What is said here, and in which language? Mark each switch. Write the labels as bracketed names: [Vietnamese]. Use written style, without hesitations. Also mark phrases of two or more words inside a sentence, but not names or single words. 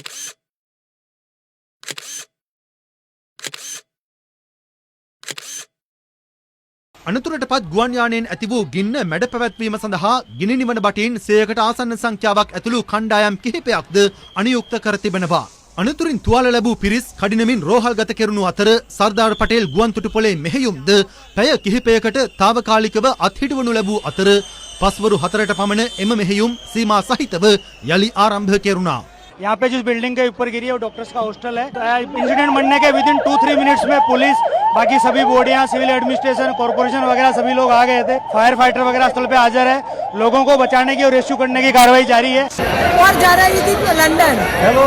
[Sinhala] අනතුරට පත් ගුවන් යානයෙන් ඇති වූ ගින්න මැඩ පැවැත්වීම සඳහා ගිනි නිවන බටින් 100කට ආසන්න සංඛ්‍යාවක් ඇතුළු කණ්ඩායම් කිහිපයක්ද අනියුක්ත කර තිබෙනවා. අනතුරින් තුවාල ලැබූ පිරිස් කඩිනමින් රෝහල්ගත කෙරුණු අතර සර්දාර් පටේල් ගුවන් තොටුපළේ මෙහෙයුම්ද පැය කිහිපයකට తాවකාලිකව අත්හිටවනු ලැබූ අතර පස්වරු 4ට පමණ එම මෙහෙයුම් සීමා සහිතව යලි ආරම්භ කෙරුණා. [Hindi] यहाँ पे जिस बिल्डिंग के ऊपर गिरी है वो डॉक्टर्स का हॉस्टल है. इंसिडेंट बनने के विदिन 2-3 मिनट्स में पुलिस बाकी सभी बॉडियां [English] civil administration corporation [Hindi] वगैरह सभी लोग आ गए थे. [English] fire fighter [Hindi] वगैरह स्थल पे हाजिर है. लोगों को बचाने की और रेस्क्यू करने की कार्रवाई जारी है. और जा रही थी लंदन. हेलो.